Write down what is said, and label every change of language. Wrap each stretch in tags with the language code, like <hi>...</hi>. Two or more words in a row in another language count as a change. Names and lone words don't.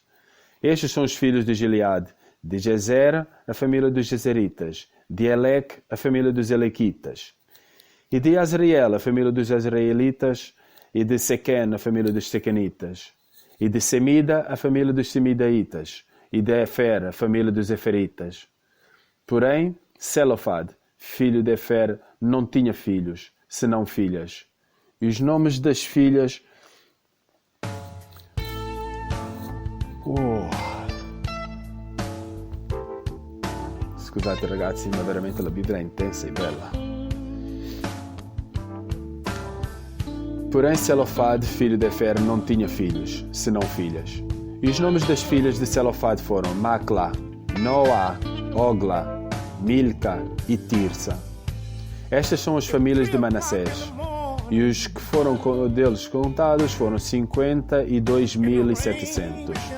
<pt>Estes são os filhos de Gileade, de Jezer, a família dos Jezeritas, de Elec, a família dos Elequitas, e de Azriel, a família dos Azraelitas, e de Sequem, a família dos Sequenitas, e de Semida, a família dos Semidaitas, e de Efer, a família dos Eferitas. Porém, Selofad, filho de Efer, não tinha filhos, senão filhas. E os nomes das filhas...</pt> <it>Scusate ragazzi, ma veramente la Bibbia è intensa e bella.</it> <pt>Porém, Selofad, filho de Efer, não tinha filhos, senão filhas. E os nomes das filhas de Selofad foram Maclá, Noá, Ogla, Milca e Tirsa. Estas são as famílias de Manassés. E os que foram deles contados foram 52.700.</pt>